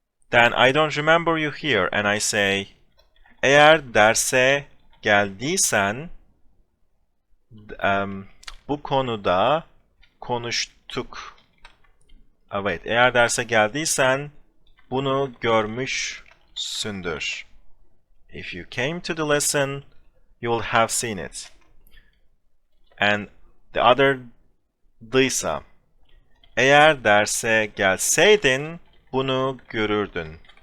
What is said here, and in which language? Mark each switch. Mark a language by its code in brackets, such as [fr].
[en] Then I don't remember you here and I say, [tr] eğer derse geldiysen, bu konuda konuştuk. Evet, eğer derse geldiysen bunu görmüşsündür. [en] If you came to the lesson, you will have seen it. And the other [tr] dıysa, eğer derse gelseydin bunu görürdün.